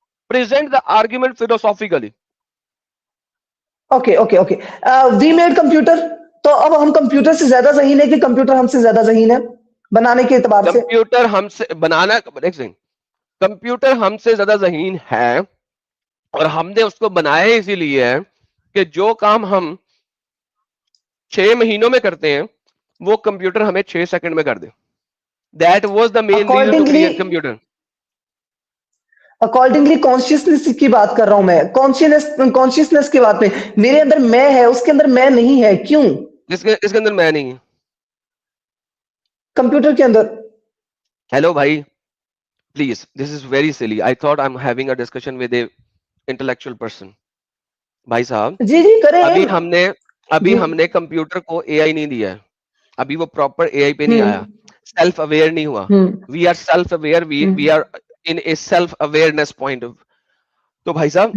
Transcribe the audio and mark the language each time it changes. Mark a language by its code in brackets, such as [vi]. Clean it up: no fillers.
[en] Present the argument philosophically. Okay okay okay, we made computer, [ur] تو اب ہم کمپیوٹر سے زیادہ ذہین ہے کہ کمپیوٹر ہم سے زیادہ ذہین ہے بنانے کے اعتبار سے؟ کمپیوٹر ہم سے بنانا, کمپیوٹر ہم سے زیادہ ذہین ہے, اور ہم نے اس کو بنایا اسی لیے ہے کہ جو کام ہم 6 مہینوں میں کرتے ہیں وہ کمپیوٹر ہمیں 6 سیکنڈ میں کر دے. [en] That was the main reason to accordingly create computer. [ur] Accordingly consciousness کی بات کر رہا ہوں میں, کانشیسنیس کی بات میں. میرے اندر میں ہے, اس کے اندر میں نہیں ہے, کیوں؟ اس کے اندر میں نہیں. کمپیوٹر کے اندر. [en] Hello بھائی, please, this is very silly. I thought I am having a discussion with a intellectual person. [ur] بھائی صاحب, جی جی کریں. ابھی جی ہم نے کمپیوٹر کو اے آئی نہیں دیا ہے. ابھی وہ پراپر اے آئی پہ نہیں ہوں آیا, سیلف اویئر نہیں ہوا. ہوں [en] We are self aware, we are in a self awareness point. [ur] تو بھائی صاحب